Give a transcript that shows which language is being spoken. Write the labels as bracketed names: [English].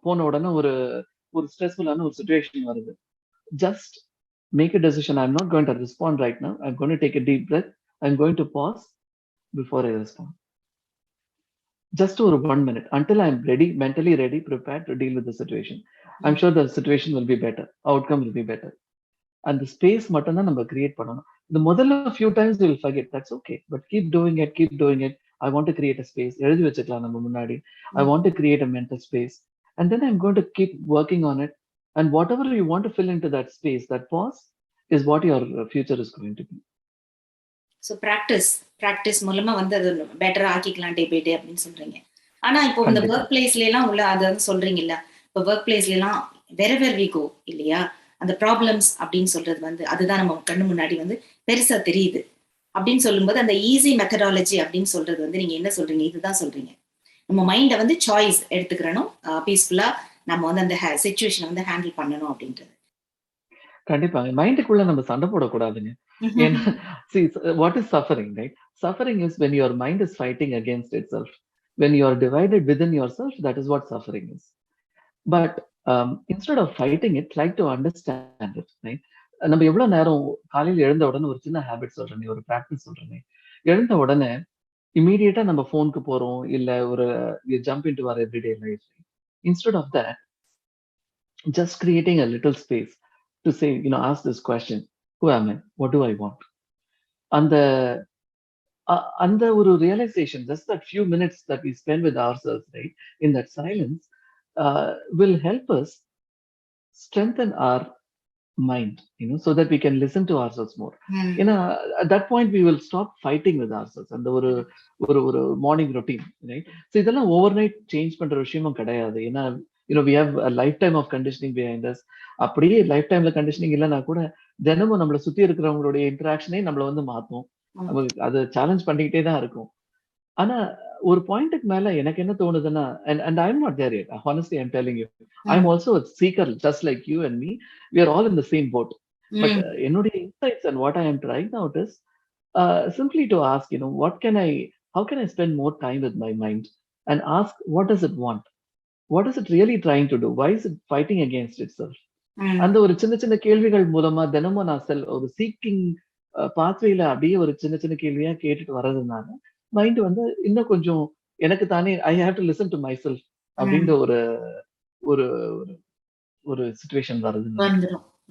[Tamil] போன உடனே ஒரு ஒரு ஸ்ட்ரெஸ்ஃபுல்லான ஒரு சிச்சுவேஷன் வருது. [English] Just make a decision. I'm not going to respond right now. I'm going to take a deep breath. I'm going to pause before I respond. Just for 1 minute until I'm ready, mentally ready, prepared to deal with the situation. I'm sure the situation will be better. Outcome will be better. And the space [Tamil] மட்டும் தான் நம்ம create பண்ணணும். இந்த முதல்ல [English] few times we will forget. That's okay. But keep doing it, keep doing it. I want to create a space. [Tamil] எழுதி வச்சுக்கலாம் நம்ம முன்னாடி. [English] I want to create a mental space. And then I'm going to keep working on it. And whatever you want to fill into that space, that pause, is what your future is going to be. [Tamil] So practice மூலமா வந்து அது பெட்டரா ஆக்கிக்கலாம் day by day அப்படின்னு சொல்றீங்க. ஆனா இப்போ இந்த கண்டிப்பா. ஒர்க் பிளேஸ்ல எல்லாம் உள்ள அதை வந்து சொல்றீங்கல்ல, இப்போ ஒர்க் பிளேஸ்ல எல்லாம் [English] wherever we go [Tamil] இல்லையா, அந்த ப்ராப்ளம்ஸ் அப்படின்னு சொல்றது வந்து அதுதான் நம்ம கண்ணு முன்னாடி வந்து பெருசா தெரியுது அப்படின்னு சொல்லும்போது, அந்த ஈஸி மெத்தடாலஜி அப்படின்னு சொல்றது வந்து நீங்க என்ன சொல்றீங்க? இதுதான் சொல்றீங்க. நம்ம மைண்டை வந்து சாய்ஸ் எடுத்துக்கிறணும், பீஸ்ஃபுல்லா நம்ம வந்து அந்த சிச்சுவேஷனை வந்து ஹேண்டில் பண்ணணும் அப்படின்றது. கண்டிப்பாங்க. மைண்டுக்குள்ள நம்ம சண்டை போடக்கூடாதுங்க. ஏன்னா [English] see, what is suffering, right? Suffering is when your mind is fighting against itself. When you are divided within yourself, that is what suffering is. But instead of fighting it, try to understand it, right? [Tamil] நம்ம எவ்வளவு நேரம் காலையில எழுந்த உடனே ஒரு சின்ன habit சொல்றேனே, ஒரு பிராக்டிஸ் சொல்றேனே, எழுந்த உடனே இம்மீடியட்டா நம்ம ஃபோனுக்கு போறோம், இல்ல ஒரு [English] Jump into our everyday life. Instead of that, just creating a little space to say, ask this question: who am I? What do I want? [Tamil] அந்த அந்த ஒரு [English] realization, just that few minutes that we spend with ourselves, right, in that silence, will help us strengthen our mind, so that we can listen to ourselves more. [Tamil] ஏன்னா [English] at that point we will stop fighting with ourselves. [Tamil] அந்த ஒரு ஒரு ஒரு morning routine, right? So இதெல்லாம் over night change பண்ற விஷயமும் கிடையாது. ஏன்னா [English] we have a lifetime of conditioning behind us. [Tamil] அப்படியே லைஃப் டைம்ல கண்டிஷனிங் இல்லைன்னா கூட தினமும் நம்மளை சுத்தி இருக்கிறவங்களுடைய இன்டராக்ஷனே நம்மள வந்து மாத்தும். நமக்கு அதை சேலஞ்ச் பண்ணிக்கிட்டே தான் இருக்கும். ஆனா ஒரு பாயிண்ட்டுக்கு மேல எனக்கு என்ன தோணுதுன்னா, [English] and I'm not there yet. Honestly, I'm telling you, I'm also a seeker, just like you and me. We are all in the same boat. But [Tamil] என்னுடைய [English] insights and what I am trying out is simply to ask, how can I spend more time with my mind, and ask, what does it want? What is it really trying to do? Why is it fighting against itself? [Tamil] அந்த ஒரு சின்ன சின்ன கேள்விகள் மூலமா தினமும் நான் ஒரு seeking பாத்வேல அப்படியே ஒரு சின்ன சின்ன கேள்வியா கேட்டுட்டு வர்றதுனால மைண்ட் வந்து இன்னும் கொஞ்சம் எனக்கு தானே [English] I have to listen to myself [Tamil] அப்படின்ற ஒரு ஒரு ஒரு சிச்சுவேஷன் வந்துடும்.